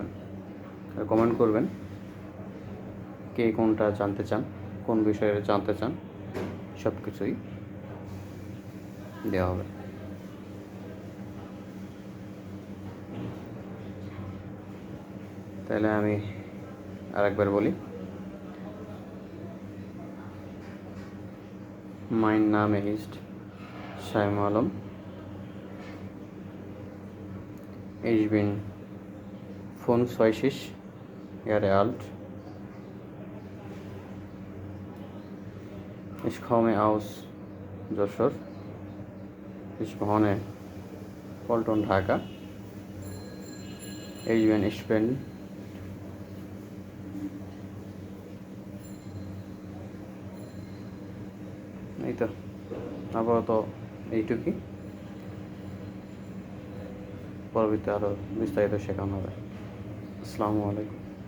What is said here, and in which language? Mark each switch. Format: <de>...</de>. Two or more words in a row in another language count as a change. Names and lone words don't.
<bn>আর কমেন্ট করবেন কে কোনটা জানতে চান, কোন বিষয়ে জানতে চান, সব কিছুই দেওয়া হবে। তাহলে আমি আরেকবার বলি,</bn> <de>mein Name ist Shaim Alam, ich bin 25 Jahre alt, ich komme aus যশোর, ich wohne পল্টন, ঢাকা, ich bin</de> <bn>এই তো আপাতত এইটুকুই। পরবর্তীতে আরও বিস্তারিত শেখানো হবে।</bn> <ar>السلام عليكم.</ar>